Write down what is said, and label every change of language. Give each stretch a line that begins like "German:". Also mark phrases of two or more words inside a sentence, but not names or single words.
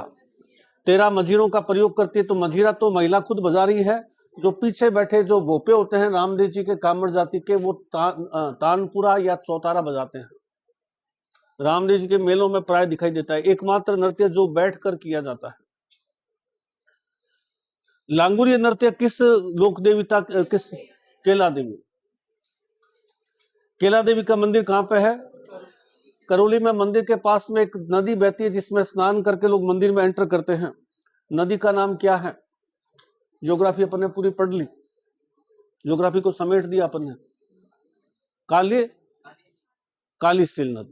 Hindi: 13 मजीरों का प्रयोग करती है। तो मजीरा तो महिला खुद बजा रही है, जो पीछे बैठे जो भोपे होते हैं रामदेव जी के कामर जाति के, वो तानपुरा या चौतारा बजाते हैं। रामदेव जी के मेलों में प्राय दिखाई देता है। एकमात्र नृत्य जो बैठकर किया जाता है। लांगुरीय नृत्य किस लोक देवता किस? केला देवी। केला देवी का मंदिर कहां पे है? करौली में। मंदिर के पास में एक नदी बहती है जिसमें स्नान करके लोग मंदिर में एंटर करते हैं। नदी का नाम क्या है? ज्योग्राफी अपन ने पूरी पढ़ ली, ज्योग्राफी को समेट दिया अपन ने। कालीसिल नदी।